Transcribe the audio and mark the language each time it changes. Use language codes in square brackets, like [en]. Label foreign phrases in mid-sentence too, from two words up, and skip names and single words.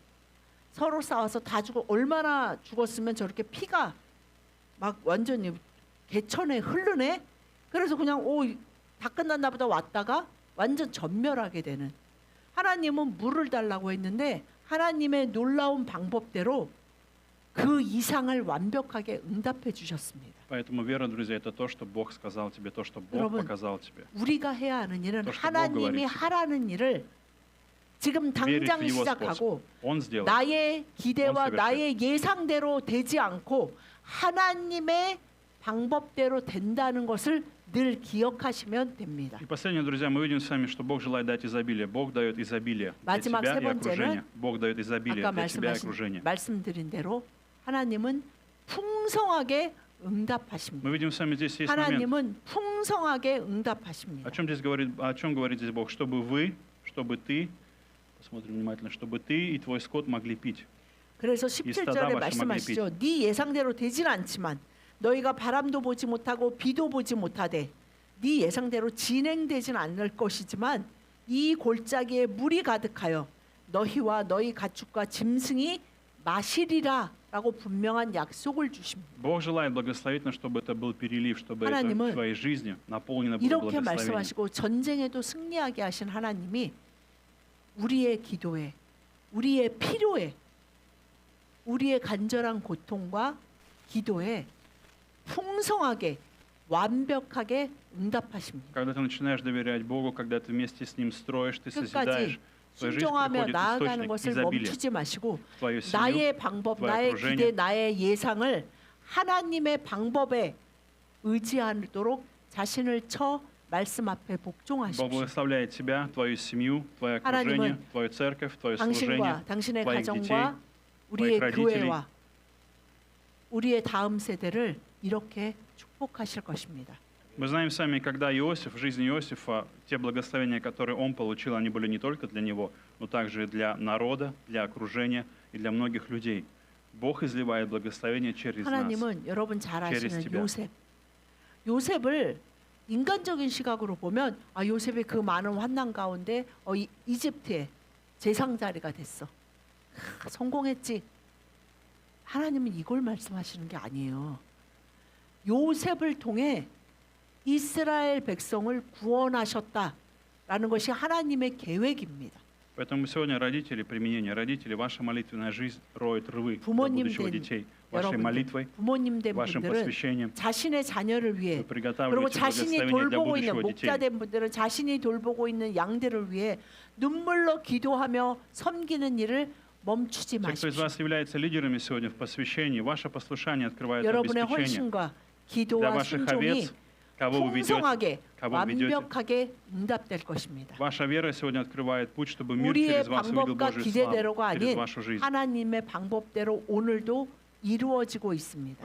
[ko] 서로 싸워서 다 죽어 얼마나 죽었으면 저렇게 피가 막 완전히 개천에 흐르네. 그래서 그냥 다 끝났나 보다 왔다가 완전 전멸하게 되는. 하나님은 물을 달라고 했는데 하나님의 놀라운 방법대로 그 이상을 완벽하게 응답해 주셨습니다. [ru] Поэтому вера, друзья, это то, что Бог сказал тебе, то, что Бог [ko] 여러분, [ru] показал тебе. [ko] 우리가 해야 하는 일은 또, [ru] что [ko] 하나님이 [ru] Бог говорит. [ko] 하라는 일을 지금 [ru] Верить в [ko] 당장 [ru] Его [ko] 시작하고 [ru] способ. Он сделает. [ko] 나의 기대와 [ru] Он совершит. [ko] 나의 예상대로 되지 않고 하나님의 방법대로 된다는 것을 늘 기억하시면 됩니다. [ru] И последнее, друзья, мы видим с вами, что Бог желает дать изобилие. Бог дает изобилие для [ko] 마지막 [ru] тебя [ko] 세 [ru] и окружения. [ko] 번째는 [ru] Бог дает изобилие [ko] 아까 [ru] для тебя и окружения. [ko] 말씀드린 대로 하나님은 풍성하게 [ru] Мы [ko] 응답하십니다. [ru] видим с вами здесь есть момент. [ko] 하나님은 풍성하게 응답하십니다. [ru] О чем говорит здесь Бог? Чтобы вы, чтобы ты, посмотрим внимательно, чтобы ты и твой скот могли пить. [ko] 그래서 스타다 17절에 마시 말씀하시죠. 네 예상대로 되지는 않지만 너희가 바람도 보지 못하고 비도 보지 못하되 네 예상대로 진행되지는 않을 것이지만 이 골짜기에 물이 가득하여 너희와 너희 가축과 짐승이 마시리라라고 분명한 약속을 주십니다. [ru] Бог желает благословить нас, чтобы это был перелив, чтобы это [ko] 하나님은 [ru] в твоей жизни наполнено было [ko] 이렇게 [ru] благословением. [ko] 말씀하시고 전쟁에도 승리하게 하신 하나님이 우리의 기도에, 우리의 필요에, 우리의 간절한 고통과 기도에 풍성하게 완벽하게 응답하십니다. [ru] Когда ты начинаешь доверять Богу, когда ты вместе с Ним строишь, ты [ko] 끝까지 [ru] созидаешь, в твою жизнь [ko] 순종하며 [ru] приходит [ko] 나아가는 [ru] источник [ko] 것을 [ru] изобилия. [ko] 멈추지 마시고 [ru] В твою семью, [ko] 나의 방법, [ru] твое [ko] 나의 [ru] окружение. [ko] 기대, 나의 예상을 하나님의 방법에 의지하도록 자신을 쳐 말씀 앞에 [ru] Бог [ko] 복종하십시오. [ru] благословляет тебя, твою семью, твое окружение, [ko] 하나님은 [ru] твою церковь, твое служение, [ko] 당신과 당신의 [ru] твоих детей, [ko] 가정과 우리의 [ru] твоих родителей. [ko] 교회와 우리의 다음 세대를 이렇게 축복하실 것입니다. [ru] Мы знаем сами, когда Иосиф, в жизни Иосифа, те благословения, которые он получил, они были не только для него, но также и для народа, для окружения и для многих людей. Бог изливает благословение через нас. [ko] 하나님은 여러분 잘 [ru] через [ko] 아시는 [ru] тебя. [ko] 요셉. 요셉을 인간적인 시각으로 보면 아 요셉이 그 많은 환난 가운데 이집트의 제상 자리가 됐어. 성공했지. 하나님은 이걸 말씀하시는 게 아니에요. 요셉을 통해 이스라엘 백성을 구원하셨다라는 것이 하나님의 계획입니다. [ru] Поэтому сегодня родители, применение родителей, ваша молитвенная жизнь роет рвы для [ko] 부모님 [ru] будущего [ko] 된 [ru] детей. Вашей [ko] 여러분들, [ru] молитвой, [ko] 부모님 된 [ru] вашим [ko] 분들은 [ru] посвящением [ko] 자신의 자녀를 위해 [ru] вы [ko] 그리고 [ru] приготавливаете [ko] 자신이 [ru] благословение для [ko] 돌보고 있는 [ru] будущего [ko] 목자 [ru] детей. [ko] 된 분들은 자신이 돌보고 있는 양들을 위해 눈물로 기도하며 섬기는 일을 멈추지 [ru] Те, кто из [ko] 마십시오. [ru] вас является лидерами сегодня в посвящении, ваше послушание открывает [ko] 여러분의 [ru] обеспечение [ko] 헌신과 [ru] для [ko] 기도와 [ru] ваших [ko] 순종이 [ru] овец, кого вы ведете, [ko] 풍성하게 [ru] кого вы ведете. [ko] 완벽하게 응답될 것입니다. [ru] Ваша вера сегодня открывает путь, чтобы мир [ko] 우리의 [ru] через вас увидел [ko] 방법과 [ru] Божью [ko] 기대대로가 [ru] славу, через [ko] 아닌 [ru] вашу жизнь. [ko] 하나님의 방법대로 오늘도 이루어지고 있습니다.